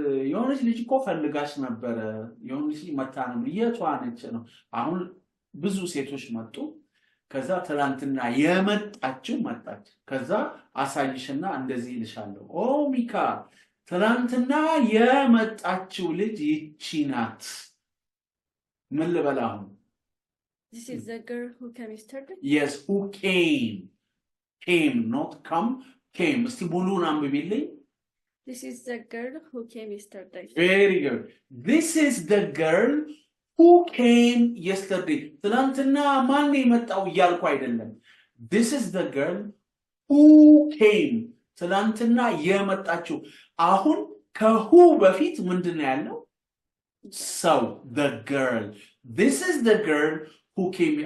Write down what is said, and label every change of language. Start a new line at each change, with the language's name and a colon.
Amharic: የሆነች ልጅ እኮ ፈልጋሽ ነበር የሆነች ልጅ መጣ ነው የቷ ነች ነው አሁን ብዙ ሴቶች መጡ ከዛ ትላንትና የመጣችው መጣች ከዛ አሳይሽና እንደዚህ ይልሻለሁ ኦ ሚካ ትላንትና የመጣችው ልጅ ይቺ ናት ምን ልበላሁ
English: This is the girl who came yesterday? Yes, who came, not come, came.
Amharic: እስቲ ሙሉን አንብቢልኝ
English: This is the girl who came yesterday. Very good. This is the girl who came yesterday.
Amharic: ትላንትና ማን የመጣው እያልኩ አይደለም.
English: This is the girl who came.
Amharic: ትላንትና የመጣችው አሁን ከሁ በፊት ምንድነው ያለው?
English: So the girl. This is the girl who came.